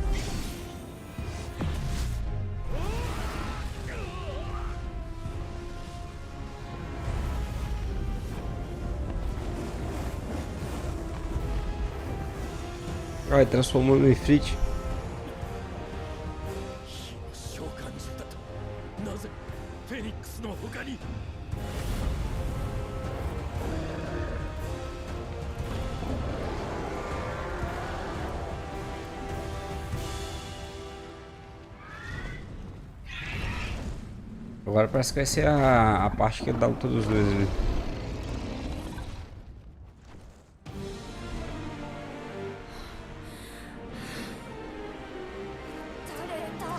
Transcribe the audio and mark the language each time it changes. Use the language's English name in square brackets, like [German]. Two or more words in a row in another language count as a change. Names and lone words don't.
[Portuguese] Ai, transformou no Ifrit. [Japanese] 召喚獣だと。なぜフェニックスの他に。 [Portuguese] Agora parece que vai ser a parte que dá luta dos dois ali. [Japanese] 誰だ。